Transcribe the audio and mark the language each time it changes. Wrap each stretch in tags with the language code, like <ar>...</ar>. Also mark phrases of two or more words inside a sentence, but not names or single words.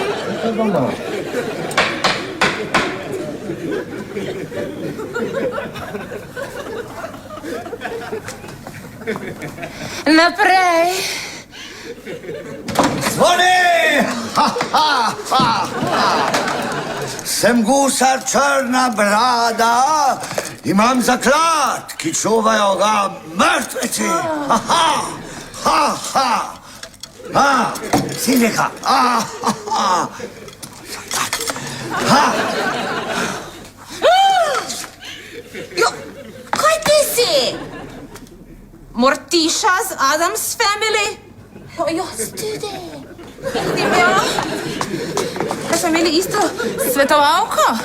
<sl>Naprej. Zvoni! Ha, ha, ha, ha. Sem gusar Črna brada, imam zaklad, ki čuvajo ga mrtveci. Ha, ha, ha, ha. Ha, Silika. Ha, ha, ha. Zaklad. Ha. Jo, kaj ti si? Mortiša z Adams Family. Jaz tudi. Vidim, ja. Kaj smo imeli isto svetovalko?</sl>